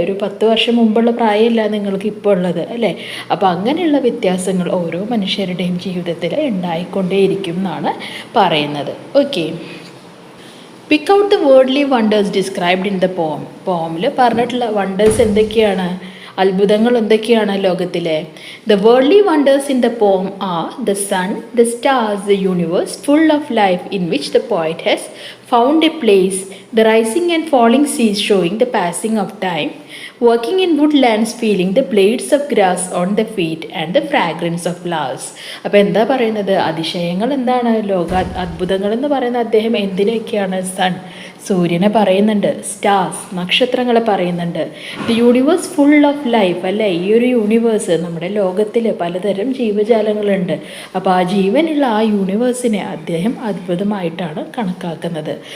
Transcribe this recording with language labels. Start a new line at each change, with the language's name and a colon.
Malayalam: ഒരു 10 വർഷം മുമ്പുള്ള പ്രായമല്ല നിങ്ങൾക്ക് ഇപ്പോൾ ഉള്ളത് അല്ലേ. അപ്പോൾ അങ്ങനെയുള്ള വ്യത്യാസങ്ങൾ ഓരോ മനുഷ്യരുടെയും ജീവിതത്തിൽ ഉണ്ടായിക്കൊണ്ടേയിരിക്കും എന്നാണ് പറയുന്നത്.
English: Okay, pick out the worldly wonders described in the poem.
Malayalam: പോമിൽ പറഞ്ഞിട്ടുള്ള വണ്ടേഴ്സ് എന്തൊക്കെയാണ്, അത്ഭുതങ്ങൾ എന്തൊക്കെയാണ് ലോകത്തിലെ?
English: The worldly wonders in the poem are the sun, the stars, the universe full of life in which the poet has found a place, the rising and falling seas showing the passing of time, working in woodlands feeling the blades of grass on the feet and the fragrance of flowers.
Malayalam: അപ്പോൾ എന്താ പറയുന്നത്? അതിശയങ്ങൾ എന്താണ്, അത്ഭുതങ്ങൾ എന്ന് പറയുന്ന അദ്ദേഹം എന്തിനൊക്കെയാണ്? Sun, സൂര്യനെ പറയുന്നുണ്ട്. സ്റ്റാർസ്, നക്ഷത്രങ്ങളെ പറയുന്നുണ്ട്.
English: the universe full of life
Malayalam: അല്ലേ. ഈ ഒരു യൂണിവേഴ്സ്, നമ്മുടെ ലോകത്തിൽ പലതരം ജീവജാലങ്ങളുണ്ട്. അപ്പോൾ ആ ജീവനുള്ള ആ യൂണിവേഴ്സിനെ അദ്ദേഹം അത്ഭുതമായിട്ടാണ് കണക്കാക്കുന്നത്.